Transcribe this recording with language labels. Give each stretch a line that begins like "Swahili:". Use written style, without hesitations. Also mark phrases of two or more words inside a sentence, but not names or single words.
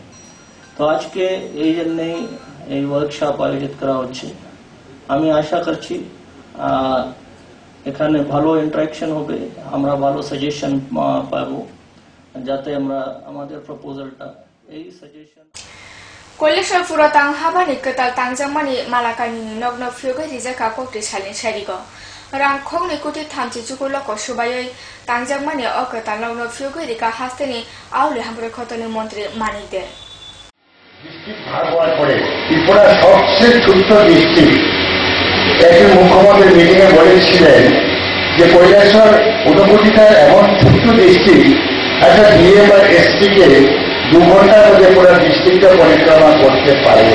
Bangla: তো আজকে এই জন্যই এই ওয়ার্কশপ আয়োজিত করা হচ্ছে। আমি আশা করছি এখানে ভালো ইন্টারাকশন হবে, আমরা ভালো সাজেশন পাবো, যাতে আমরা আমাদের প্রপোজালটা এই সাজেশন
Kok Borok: Koilashor Purotang Habani Ketal Tangjamani Malakani Nogno Fioga Rizaka Kokti Shalin Sharigo. Rang Kogni Kuti Tamchi Jukuloko Shubayoi Tangjamani Okata Nogno Fioga Rika Hasteni Auli Hambre Kotoni Montri Manide.
Bangla: ডিস্ট্রিক্ট ভাগ হওয়ার পরে ত্রিপুরা সবচেয়ে ছোট্ট ডিস্ট্রিক্ট। একজন মুখ্যমন্ত্রী মিটিং এ বলেছিলেন যে কৈলাসহর ঊনকোটিটা এমন ছোট্ট ডিস্ট্রিক্ট, একটা ডিএম বা এসপি কে 2 ঘন্টার মধ্যে পুরো ডিস্ট্রিক্টটা পরিক্রমা করতে পারে।